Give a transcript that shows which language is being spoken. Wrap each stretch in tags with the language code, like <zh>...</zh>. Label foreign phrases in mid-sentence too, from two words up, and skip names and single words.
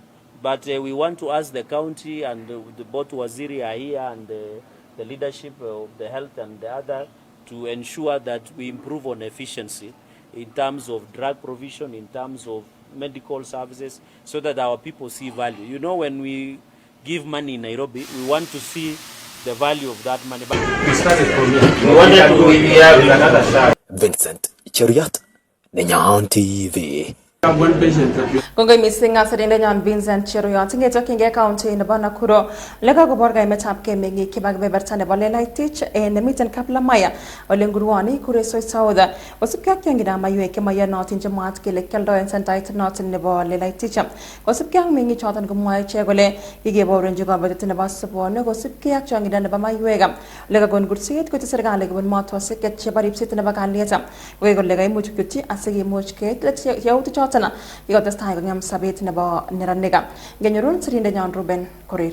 <en>But we want to ask the county and both Waziri are here and the leadership of the health and the other to ensure that we improve on efficiency in terms of drug provision, in terms of medical services, so that our people see value. You know, when we give money in Nairobi, we want to see the value of that money. we wanted to hear with another side. Vincent Chiruyot, Nenyon TV.</en> <kln>Kongoi missing sirindenyon Vincent Chiruyot ngetokyin county nebo Nakuru leka kobor kaimetab meng'ik chebo kebeberta nebo Lelaitich nemiten Kaplamaya ole nguruoni kuresoi South kosubkei ak tiong'ikab maiywek chemaiyonotin chemwaat kele kioldoen sentait noton nebo Lelaitich kosubkei ak meng'ik choton komwoe ichek kole kikeborenchi kabotet nebo sobonwek kosubkei ak chong'indo nebo maiywek ole kakon kurset koityi serikali kobun motosiek chebo ripset nebo kalyet koek kole kaimuch kyutyi asikimuch keit yautik choton ikotestai kong'em sabet nebo neranik ngenyorun sirindenyon Ruben Korir.</kln>